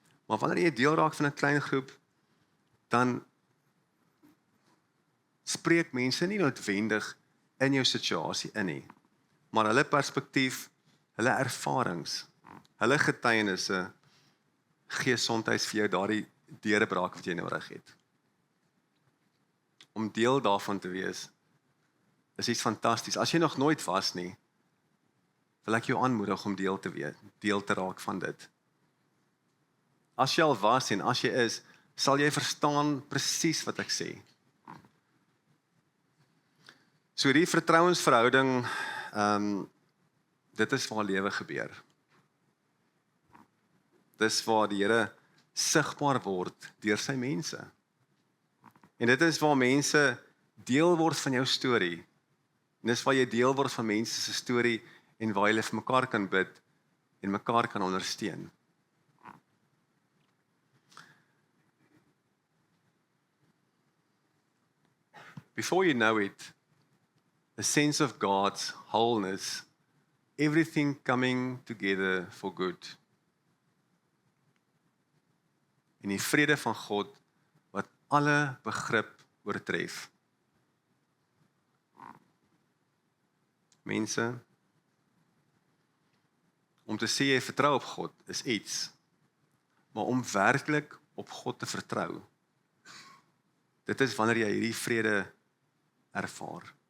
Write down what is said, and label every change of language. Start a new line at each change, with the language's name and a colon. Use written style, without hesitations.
Afrikaans: Maar wanneer jy deel raak van 'n klein groep, dan spreek mense nie noodwendig in jou situasie in nie, maar hulle perspektief, hulle ervarings, hulle getuienisse gee soms vir jou daardie deurbraak wat jy nodig het. om deel daarvan te wees, is iets fantasties. As jy nog nooit was nie, wil ek jou aanmoedig om deel te raak van dit. As jy al was en as jy is, sal jy verstaan presies wat ek sê. So die vertrouensverhouding, dit is waar lewe gebeur. Dis waar die Here sigbaar word deur sy mense. En dit is waar mense deel word van jou storie. En dis waar jy deel word van mense se storie en waar jy vir mekaar kan bid en mekaar kan ondersteun.
English: Before you know it, a sense of God's wholeness, everything coming together for good.
Afrikaans: En die vrede van God wat alle begrip oortref. Mense, om te sê jy vertrou op God is iets, maar om werklik op God te vertrou, dit is wanneer jy hierdie vrede ervaar.